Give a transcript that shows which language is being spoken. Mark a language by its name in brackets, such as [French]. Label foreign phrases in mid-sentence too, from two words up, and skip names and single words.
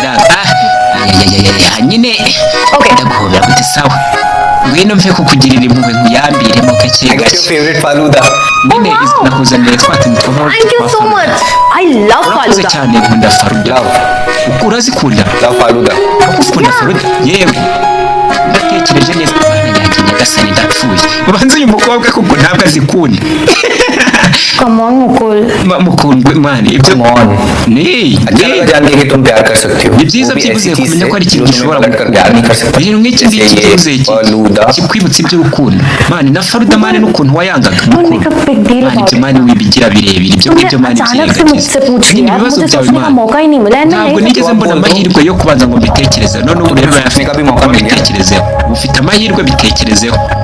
[Kinyarwanda] nyine ndaguhobera gute sawa ngwino mve kukugirira impuhwe nkuyambiremo gake gake nyine nakuzaniye twatuntu urakoze cyane nkunda faruda urazikunda ukunda faruda yewe ndatekereje neza mwana yanjye nyagasani ndapfuye ubanza uyu mukobwa kuko ntabwo azikunda [English] Come on, Mukul. [Kinyarwanda] mukundwe mwana ibyo ni [Hindi] जानते कि तुम प्यार कर सकती हो [Kinyarwanda] ni byiza byibuze kumenya ko ari ikintu gishobora [Hindi] प्यार नहीं कर सकते [Kinyarwanda] ikintu nk'iki ngiki byibuze kikwibutsa iby'urukundo mani na faruda mani n'ukuntu wayangaga mukuru mani ibyo mani wibigira birebire ibyo ngibyo mani byirengagiza ni ibibazo byawe mani ntabwo nigeze mbona amahirwe yo kubanza ngo mbitekereze none ubu rero urayafite mbitekerezeho ufite amahirwe bitekerezeho